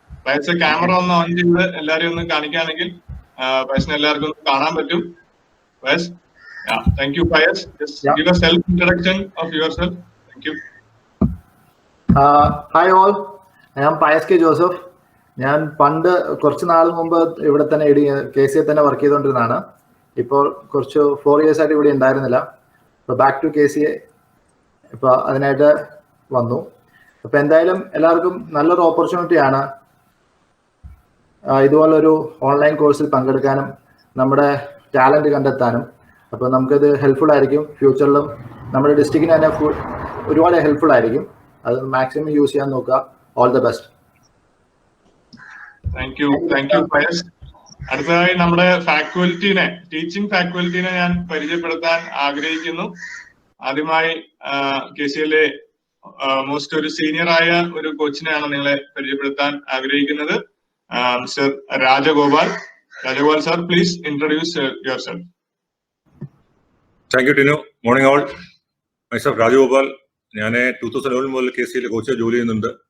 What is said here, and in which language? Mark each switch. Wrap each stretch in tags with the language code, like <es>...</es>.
<ml>Pius camera ഒന്ന് on ചെയ്ത് എല്ലാരെയും ഒന്ന് കാണിക്കുകയാണെങ്കിൽ പയസിനെ എല്ലാവർക്കും കാണാൻ പറ്റും.</ml> <en>Payas, thank you Payas. Just give a self introduction of yourself. Thank you. Hi all, I am Payas K. Joseph.</en> <ml>ഞാൻ പണ്ട് കുറച്ച് നാൾ മുമ്പ് ഇവിടെ തന്നെ KCA തന്നെ വർക്ക് ചെയ്തുകൊണ്ടിരുന്നതാണ്. ഇപ്പോൾ കുറച്ച് 4 years ആയിട്ട് ഇവിടെ ഉണ്ടായിരുന്നില്ല. ഇപ്പോൾ ബാക്ക് ടു KCA ഇപ്പോൾ അതിനായിട്ട് വന്നു. അപ്പോൾ എന്തായാലും എല്ലാവർക്കും നല്ലൊരു ഓപ്പർച്യൂണിറ്റിയാണ് ഇതുപോലൊരു ഓൺലൈൻ കോഴ്സിൽ പങ്കെടുക്കാനും നമ്മുടെ ടാലന്റ് കണ്ടെത്താനും. അപ്പോൾ നമുക്കത് ഹെൽപ്ഫുൾ ആയിരിക്കും. ഫ്യൂച്ചറിലും നമ്മുടെ ഡിസ്ട്രിക്റ്റിന് തന്നെ ഒരുപാട് ഹെൽപ്ഫുൾ ആയിരിക്കും. അത് മാക്സിമം യൂസ് ചെയ്യാൻ നോക്കുക. All the best. Thank you Pius. അടുത്തതായി നമ്മുടെ ഫാക്കൽറ്റീനെ, ടീച്ചിങ് ഫാക്കൽറ്റീനെ ഞാൻ പരിചയപ്പെടുത്താൻ ആഗ്രഹിക്കുന്നു. ആദ്യമായി KCA മോസ്റ്റ് ഒരു സീനിയർ ആയ ഒരു കോച്ചിനെയാണ് നിങ്ങളെ പരിചയപ്പെടുത്താൻ ആഗ്രഹിക്കുന്നത്. Mister Rajagopal.</ml> <en>Rajagopal sir, please introduce yourself. Thank you, Tinu. Morning all. Myself Rajagopal.</en> <ml>ഞാൻ 2011 മുതൽ KCA കോച്ച് ജോലി ചെയ്യുന്നുണ്ട്.</ml>